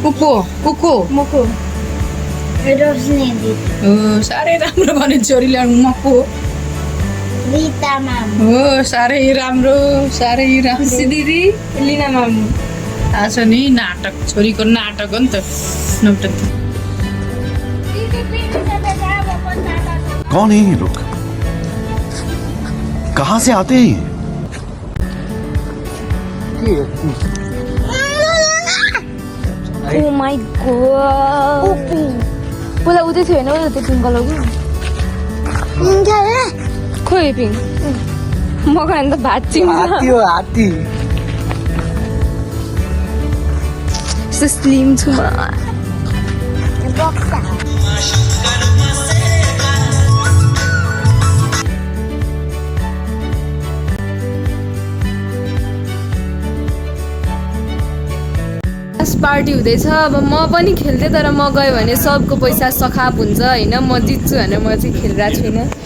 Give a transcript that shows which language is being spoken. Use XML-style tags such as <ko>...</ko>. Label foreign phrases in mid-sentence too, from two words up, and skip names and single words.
<ne>उको मको हो साह्रै राम्रो भने छोरीले मको हो साह्रै राम्रो दिदी लिना मामु थाहा छ नि नाटक छोरीको नाटक हो नि त नौटंकी।</ne> <hi>कौन है ये लोग? कहाँ से आते हैं?</hi> <en>Oh my god.</en> <ne>पहिला उतै थियो होइन त्यो पिङ्क कलरको खोइ पिङ्क म खान त भात हात्ती स्लिम छु म। पार्टी हुँदैछ अब म पनि खेल्थेँ तर म गयो भने सबको पैसा सखाप हुन्छ होइन म जित्छु भनेर म चाहिँ खेलिरहेको छुइनँ।</ne>